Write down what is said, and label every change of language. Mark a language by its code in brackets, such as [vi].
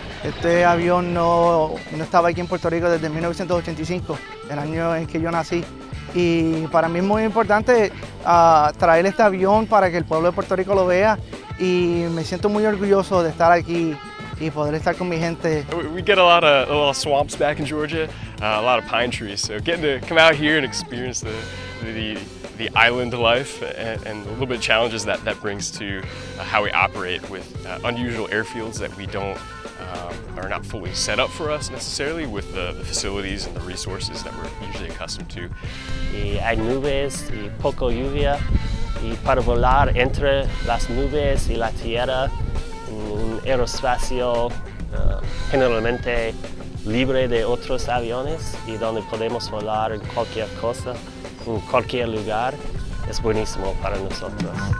[es] Este avión no estaba aquí en Puerto Rico desde 1985, el año en que yo nací. Y para mí es muy importante traer este avión para que el pueblo de Puerto Rico lo vea, y me siento muy orgulloso de estar aquí y poder estar con mi gente. [en] We get a lot of swamps back in Georgia, a lot of pine trees, so getting to come out here and experience the island life and a little bit of challenges that brings to how we operate with unusual airfields that we don't are not fully set up for us necessarily with the facilities and the resources that we're usually accustomed to. [es] Y hay nubes y poco lluvia, y para volar entre las nubes y la tierra en un aeroespacio generalmente libre de otros aviones y donde podemos volar en cualquier cosa, en cualquier lugar, es buenísimo para nosotros.